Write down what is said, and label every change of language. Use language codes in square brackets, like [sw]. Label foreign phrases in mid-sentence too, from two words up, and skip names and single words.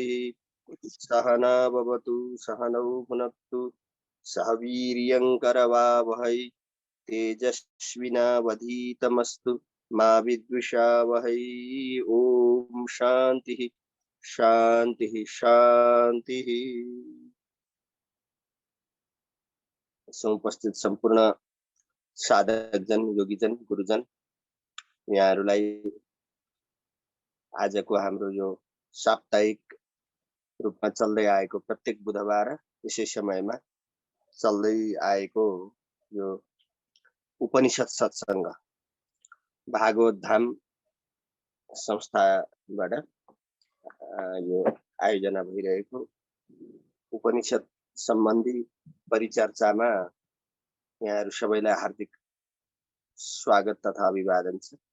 [sa] सहना भवतु सहनौ भुनक्तु सह वीर्यं करवावहै तेजस्विनावधीतमस्तु मा विद्विषावहै। ओम शांति शांति शांति। [ne] उपस्थित संपूर्ण साधकजन योगीजन गुरुजन यहाँहरूलाई आजको हाम्रो यो साप्ताहिक रूपमा चल्दै आएको प्रत्येक बुधबार यसै समयमा चल्दै आएको यो उपनिषद सत्संग भागवत धाम संस्थाबाट यो आयोजना भइरहेको उपनिषद सम्बन्धी परिचर्चामा यहाँहरू सबैलाई हार्दिक स्वागत तथा अभिवादन छ।